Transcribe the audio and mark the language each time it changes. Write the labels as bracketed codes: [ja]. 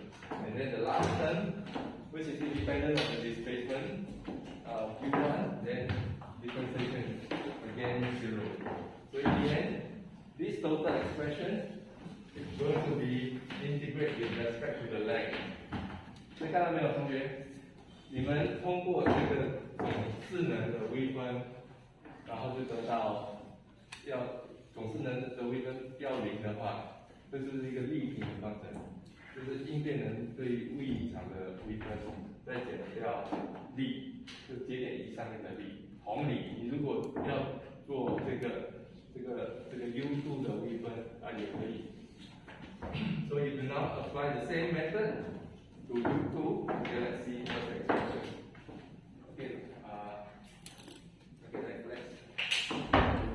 [en] And then the last term, which is independent of the displacement, u1, then differentiation again 0. So in the end, this total expression is going to be integrated with respect to the length. [zh] 所以看到没有，同学？你们通过这个总势能的微分，然后就得到总势能的微分要0的话，这就是一个立体的方程，就是应变能对位移场的微分，再减掉力，就节点1上面的力。同理，你如果要做这个 u2 的微分也可以。 [en] So you do now apply the same method to u2. Okay, let's see what the expression. Okay, let's.